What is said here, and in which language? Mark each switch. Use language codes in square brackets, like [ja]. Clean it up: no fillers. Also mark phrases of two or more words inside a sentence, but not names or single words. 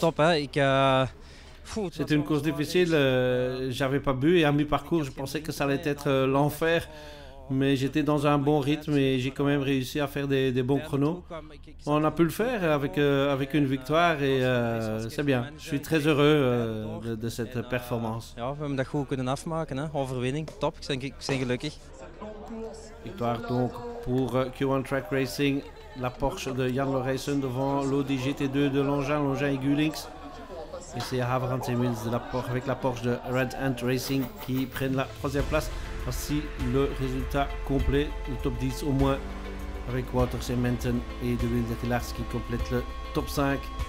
[fr] C'était une course difficile, j'avais pas bu et à mi-parcours je pensais que ça allait être l'enfer, mais j'étais dans un bon rythme et j'ai quand même réussi à faire des bons chronos. On a pu le faire avec une victoire et c'est bien. Je suis très heureux de cette performance. [nl] Ja, we hebben dat goed kunnen afmaken, hè. Overwinning, top, ik ben gelukkig. [fr] Victoire donc pour Q1 Track Racing, la Porsche de Jan Lorayson devant l'Audi GT2 de Longin et Gulings. Et c'est Haverhans et Wills avec la Porsche de Red Ant Racing qui prennent la 3e place. Voici le résultat complet, le top 10 au moins, avec Wouters et Menton et de Will Drillard qui complètent le top 5.